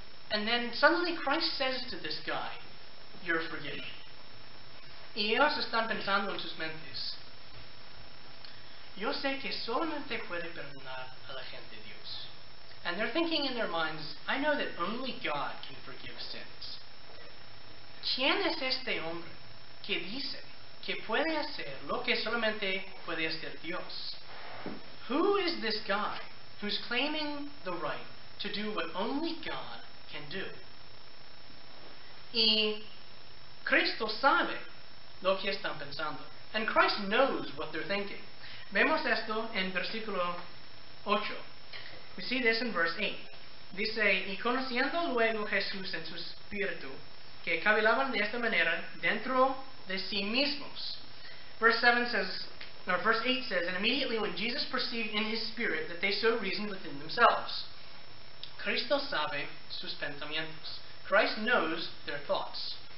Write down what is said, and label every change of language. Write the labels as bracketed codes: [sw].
[en] And then suddenly Christ says to this guy, you're forgiven. [es] Y ellos están pensando en sus mentes, yo sé que solamente puede perdonar a la gente Dios. [en] And they're thinking in their minds, I know that only God can forgive sins. [es] ¿Quién es este hombre que dice que puede hacer lo que solamente puede hacer Dios? [en] Who is this guy who's claiming the right to do what only God can do? [es] Y Cristo sabe lo que están pensando. [en] And Christ knows what they're thinking. [es] Vemos esto en versículo 8. [en] We see this in verse 8. [es] Dice, y conociendo luego Jesús en su espíritu, que cavilaban de esta manera dentro de sí mismos. [en] Verse 8 says, and immediately when Jesus perceived in his spirit that they so reasoned within themselves. [es] Cristo sabe sus pensamientos. [en] Christ knows their thoughts.